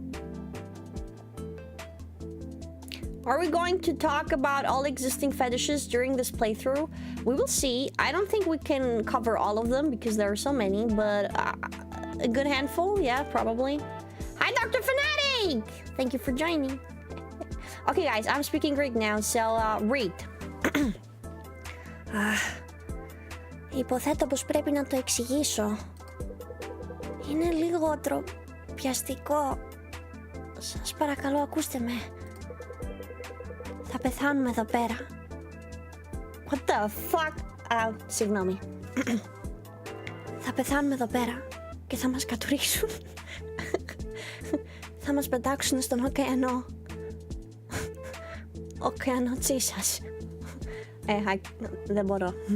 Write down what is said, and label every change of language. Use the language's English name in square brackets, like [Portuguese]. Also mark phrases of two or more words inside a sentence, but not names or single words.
[English] Are we going to talk about all existing fetishes during this playthrough? We will see. I don't think we can cover all of them because there are so many, but a good handful, yeah, probably. Hi, Dr. Fanatic! Thank you for joining. Okay, guys, I'm speaking Greek now, so read. [Greek] Υποθέτω πως πρέπει να το εξηγήσω. Είναι λίγο τροπιαστικό. Σας παρακαλώ, ακούστε με. Θα πεθάνουμε εδώ πέρα. [English] What the fuck? [Greek] Συγγνώμη. Θα πεθάνουμε εδώ πέρα και θα μας κατουρίσουν. Θα μας πετάξουν στον ωκεανό. Ωκεανό Τσίσας. Δεν μπορώ.